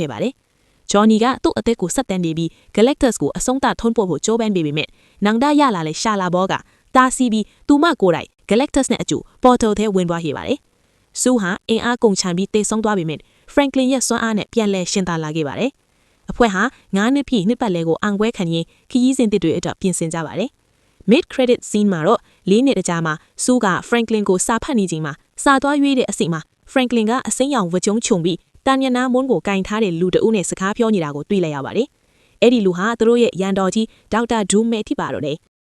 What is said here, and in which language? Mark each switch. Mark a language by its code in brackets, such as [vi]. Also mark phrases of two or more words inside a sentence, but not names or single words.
[my] ခဲ့ပါတယ်။ Johnny ကသူ့အသက်ကိုဆက်တန်းနေပြီး Galactus ကိုအဆုံးသတ်ထွန်းပို့ဖို့ကြိုးပမ်းပေးပေမဲ့နောင်တရလာတဲ့ Shala Ball ကတားဆီးပြီးသူမ ကိုယ်တိုင် Galactus နဲ့အတူ portal ထဲဝင်သွားခဲ့ပါတယ်။စူးဟာအင်အားကုန်ချန်ပြီးတေဆုံးသွားပေမဲ့ Franklin ရဲ့စွမ်းအားနဲ့ပြန်လည်ရှင်သန်လာခဲ့ပါတယ်။အဖွဲ့ဟာ9နှစ်ပြည့်နှစ်ပတ်လည်ကိုအောင်ပွဲခံရင်းခရီးစဉ်တစ်တွေအတွက်ပြင်ဆင်ကြပါတယ်။ [en] Mid credit scene [my] မှာတော့4နှစ်အကြာမှာစူးက Franklin ကိုစာဖတ်နေချိန်မှာစာသွားရွေးတဲ့အစိတ်မှာ Franklin ကအစိမ်းရောင်ဝကြုံခြုံပြီးတန်ရနာမွန်းကိုကင်ထားတဲ့လူတအုပ်နဲ့စကားပြောနေတာကိုတွေ့လိုက်ရပါတယ်။အဲ့ဒီလူဟာသူတို့ရဲ့ရန်တော်ကြီးဒေါက်တာဒူးမဲဖြစ်ပါတော့တယ်